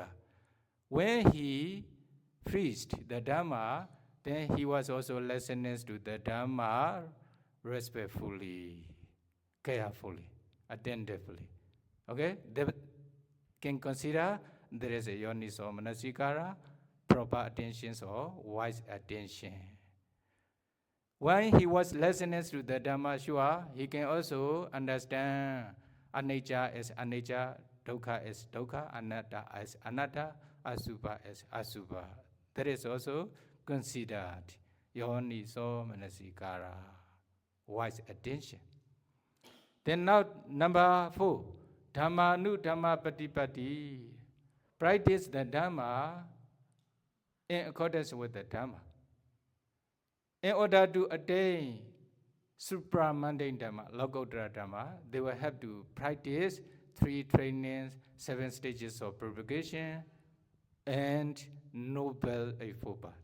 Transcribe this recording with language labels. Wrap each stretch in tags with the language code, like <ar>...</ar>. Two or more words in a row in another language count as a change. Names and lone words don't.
<en>When he preached the Dhamma, then he was also listening to the Dhamma respectfully, carefully, attentively. Okay? They can consider there is a</en> <pi>yoniso manasikara,</pi> <en>proper attention or wise attention. When he was listening to the Dhamma, sure, he can also understand anicca is anicca, dukkha is dukkha, anatta is anatta, asubha is asubha. That is also considered</en> <pi>yoniso manasikara,</pi> <en>wise attention. Then now number 4,</en> <pi>Dhamma nu Dhamma patipatti.</pi> <en>Practice the Dhamma in accordance with the Dhamma. In order to attain supramundane Dhamma,</en> <pi>Lokottara Dhamma,</pi> <en>they will have to practice 3 trainings, 7 stages of purification, and Noble Eightfold Path.</en>